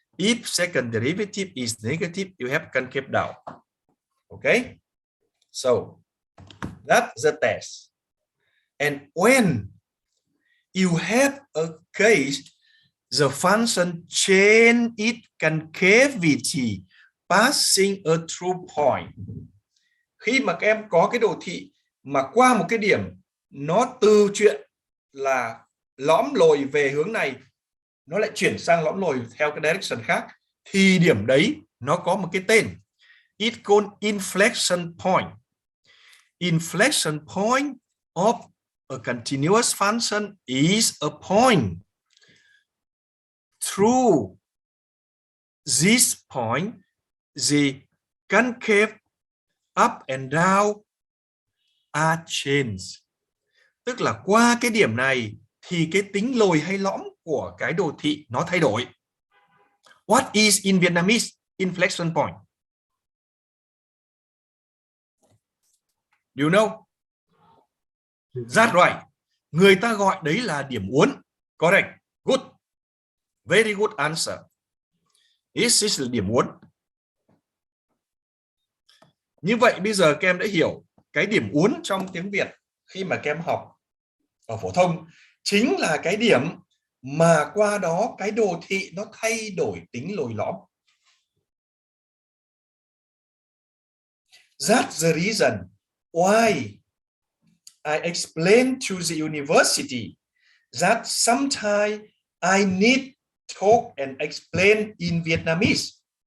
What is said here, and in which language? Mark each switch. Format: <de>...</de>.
<en>If second derivative is negative, you have concave down. Okay? So that's the test. And when you have a case, the function change its concavity passing a true point.</en> <vi>Khi mà các em có cái đồ thị mà qua một cái điểm, nó từ chuyện là lõm lồi về hướng này, nó lại chuyển sang lõm lồi theo cái direction khác, thì điểm đấy nó có một cái tên.</vi> <en>It's called inflection point. Inflection point of a continuous function is a point. Through this point, the concave up and down are changed.</en> <vi>Tức là qua cái điểm này thì cái tính lồi hay lõm của cái đồ thị nó thay đổi.</vi> <en>What is in Vietnamese inflection point? Do you know? That's right.</en> <vi>Người ta gọi đấy là điểm uốn.</vi> <en>Correct. Good. Very good answer. This is điểm uốn.</en> <vi>Như vậy bây giờ các em đã hiểu cái điểm uốn trong tiếng Việt khi mà các em học ở phổ thông chính là cái điểm mà qua đó cái đồ thị nó thay đổi tính lồi lõm.</vi> <en>That's the reason why I explained to the university that sometimes I need talk and explain in Vietnamese.</en>